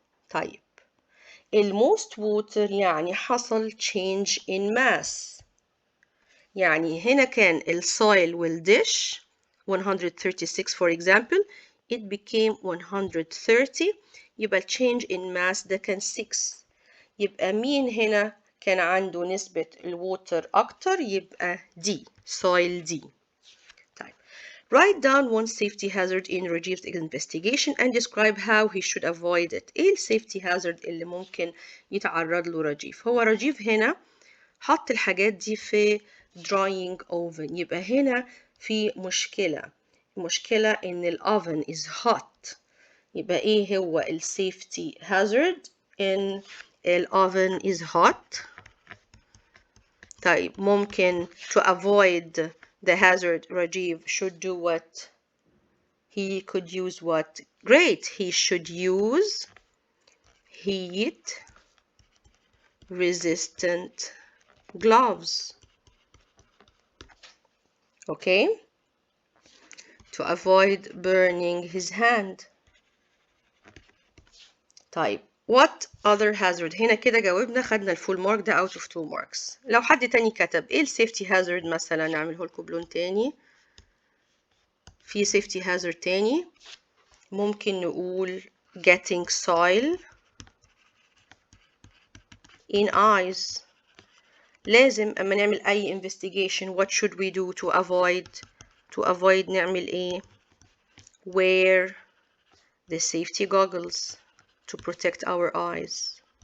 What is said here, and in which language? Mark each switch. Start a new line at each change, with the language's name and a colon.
English: طيب ال most water
Arabic: يعني حصل
English: change in mass.
Arabic: يعني هنا كان
English: ال soil وال dish 136 for example it became 130 يبقى change in mass ده كان 6.
Arabic: يبقى مين هنا كان عنده نسبة الووتر أكتر؟ يبقى D soil D. طيب
English: Write down one safety hazard in Rajiv's investigation and describe how he should avoid it.
Arabic: ايه السيفتي هازارد اللي ممكن يتعرض له رجيف؟ هو رجيف هنا حط الحاجات دي في drying oven، يبقى هنا في مشكلة ان الاوفن
English: is hot.
Arabic: يبقى ايه هو السيفتي
English: hazard in الاوفن is hot؟ طيب ممكن to avoid the hazard Rajiv should do what? He could use what? Great. He should use heat resistant gloves. Okay? To avoid burning his hand.
Arabic: طيب what other hazard؟ هنا كده جاوبنا، خدنا الفول مارك ده
English: out of 2 marks.
Arabic: لو حد تاني كتب ايه السيفتي هازارد مثلا، نعمله لكم بلون تاني.
English: في safety hazard تاني
Arabic: ممكن نقول
English: getting soil in eyes.
Arabic: لازم اما نعمل اي
English: investigation what should we do to avoid
Arabic: نعمل ايه؟
English: wear the safety goggles to protect our eyes.